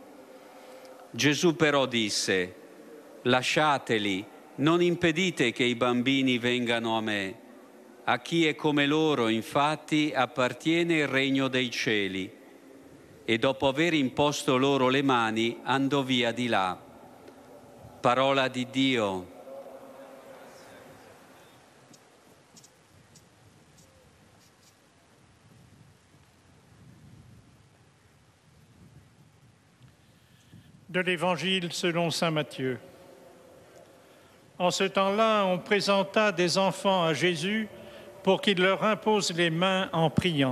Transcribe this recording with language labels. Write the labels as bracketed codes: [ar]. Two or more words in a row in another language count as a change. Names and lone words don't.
[it] Gesù però disse: lasciateli, non impedite che i bambini vengano a me. A chi è come loro, infatti, appartiene il regno dei cieli. E dopo aver imposto loro le mani, andò via di là. Parola di Dio. [fr] De l'Évangile selon saint Matthieu. En ce temps-là, on présenta des enfants à Jésus pour qu'il leur impose les mains en priant.